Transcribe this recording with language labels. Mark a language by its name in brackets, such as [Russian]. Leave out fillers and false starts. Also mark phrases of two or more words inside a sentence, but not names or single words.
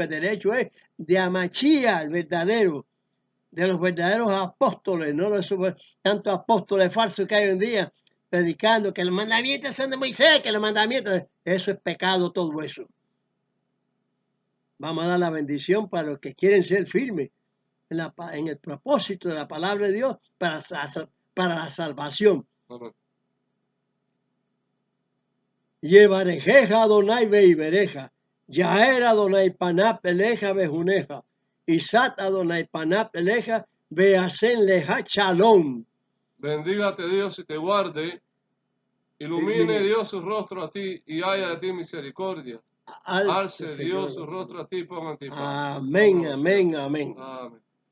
[Spanish] El derecho es de Amachía, el verdadero, de los verdaderos apóstoles, no de esos tantos apóstoles falsos que hay hoy en día, predicando que los mandamientos son de Moisés, que los mandamientos, eso es pecado, todo eso. Vamos a dar la bendición para los que quieren ser firmes en el propósito de la palabra de Dios para la salvación. Amén. [Hebrew] יברכך יהוה וישמרך, יאר יהוה פניו אליך ויחנך, ישא יהוה פניו אליך וישם לך שלום. [Spanish] Bendígate Dios y te guarde. Ilumine Dios su rostro a ti y haya de ti misericordia. Alce Dios su rostro a ti y ponga en ti paz. Amén, amén, amén. Amén.